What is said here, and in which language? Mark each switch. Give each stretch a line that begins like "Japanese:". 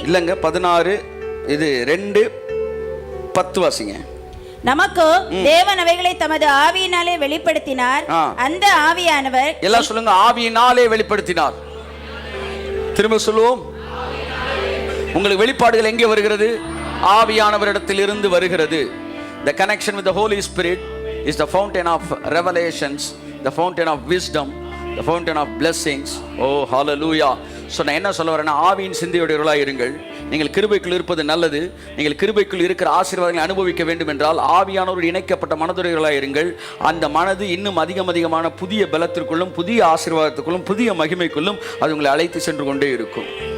Tamil: இல்லங்க 16 இது 2:10 வாசிங்க. நமக்கு தேவன் அவைகளை தமது ஆவியினாலே வெளிப்படுத்தினார். அந்த ஆவியானவர் எல்லாம் சொல்லுங்க, ஆவியினாலே வெளிப்படுத்தினார். திரும்ப சொல்லுவோம். உங்களுக்கு வெளிப்பாடுகள் எங்கே வருகிறது? ஆவியானவரிடத்தில் இருந்து வருகிறது.
English: The connection with the Holy Spirit is the fountain of revelations, the fountain of wisdom, the fountain of blessings. Oh hallelujah.
Tamil: So நான் என்ன சொல்ல வரேன்னா, ஆவியின் சிந்தையுடையவர்களாக இருங்கள். நீங்கள் கிருபைக்குள் இருப்பது நல்லது. நீங்கள் கிருபைக்குள் இருக்கிற ஆசீர்வாதங்களை அனுபவிக்க வேண்டும் என்றால் ஆவியானோடு இணைக்கப்பட்ட மனதுடையவர்களாக இருங்கள். அந்த மனது இன்னும் அதிகமான புதிய பலத்திற்குள்ளும் புதிய ஆசீர்வாதத்துக்குள்ளும் புதிய மகிமைக்குள்ளும் அது உங்களை அழைத்து சென்று கொண்டே இருக்கும்.